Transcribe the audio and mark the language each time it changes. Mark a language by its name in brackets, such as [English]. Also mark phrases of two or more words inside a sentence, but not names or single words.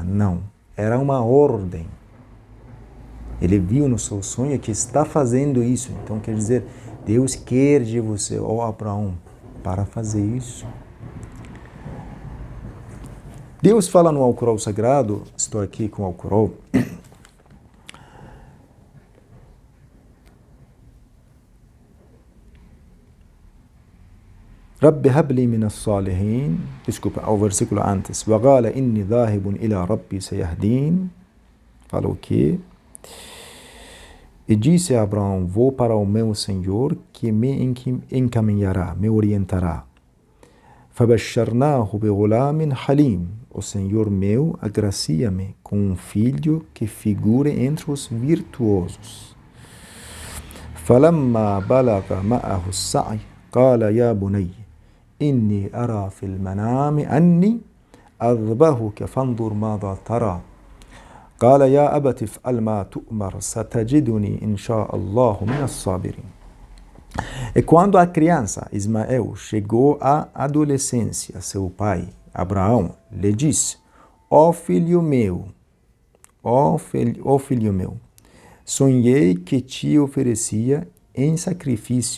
[Portuguese] Não. Era uma ordem. Ele viu no seu sonho que está fazendo isso. Então, quer dizer, Deus quer de você, Abraão, para fazer isso. Deus fala no Alcorão Sagrado, estou aqui com o Alcorão, [Arabic] رب هب لي من الصالحين, [Portuguese] ao versículo antes, [Arabic] وَقَالَ إِنِّي ذَاهِبٌ إِلَى رَبِّي سَيَهْدِينَ, [Portuguese] falou que e disse a Abraão, vou para o meu Senhor que me encaminhará, me orientará. [Arabic] فَبَشَّرْنَاهُ بِغُلَامٍ حَلِيمٍ, [Portuguese] o Senhor meu agracia-me com um filho que figure entre os virtuosos. [Arabic] فَلَمَّا بَلَغَ مَعَهُ السَّعْيَ قَالَ يَا بُنَيَّ إِنِّي أَرَى فِي الْمَنَامِ أَنِّي أَذْبَحُكَ فَانظُرْ مَاذَا تَرَى قال يا أبت افعل ما تؤمر ستجدني إن شاء الله من الصابرين. [Portuguese] E quando a criança Ismael chegou à adolescência, seu pai Abraão lhe disse: ó filho meu, sonhei que te oferecia em sacrifício.